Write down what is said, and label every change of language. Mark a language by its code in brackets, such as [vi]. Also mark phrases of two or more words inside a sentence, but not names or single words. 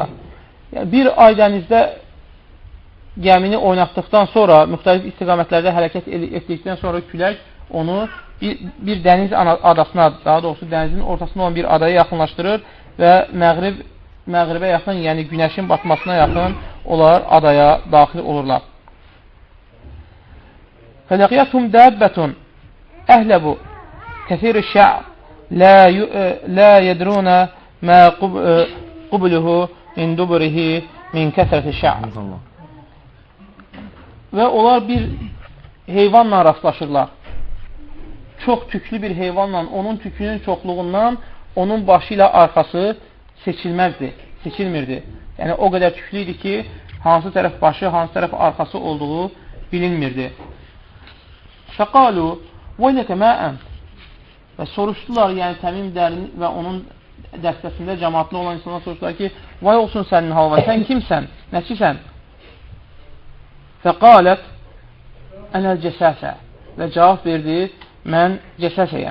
[az] Yəni, bir ay dənizdə gəmini oynatdıqdan sonra, müxtəlif istiqamətlərdə hərəkət etdikdən sonra külək onu bir dəniz adasına, daha doğrusu dənizin ortasında olan bir adaya yaxınlaşdırır və məğribə yaxın, yəni günəşin batmasına yaxın onlar adaya daxil olurlar. [ar] فَلَقِيَتْهُمْ دَابَّةٌ أَهْلَبُ كَثِيرُ الشَّعْرِ لَا يَدْرُونَ مَا قُبْلُهُ مِنْ دُبُرِهِ مِنْ كَثْرَةِ الشَّعْرِ. [az] Və onlar bir heyvanla rastlaşırlar. Çox tüklü bir heyvanla, onun tükünün çoxluğundan onun başı ilə arxası seçilmirdi. Yəni, o qədər tüklü idi ki, hansı tərəf başı, hansı tərəf arxası olduğu bilinmirdi. [ar] فقالوا ويلك ما أنت [az] Və soruşdular, yəni Təmim Dərin və onun dəstəsində cəmaatlı olan insanlar soruşdular ki, vay olsun sənin halva, sən kimsən, nəçisən? [ar] فقالت أنا الجساسة [az] və cavab verdi, mən cəsəsəyəm.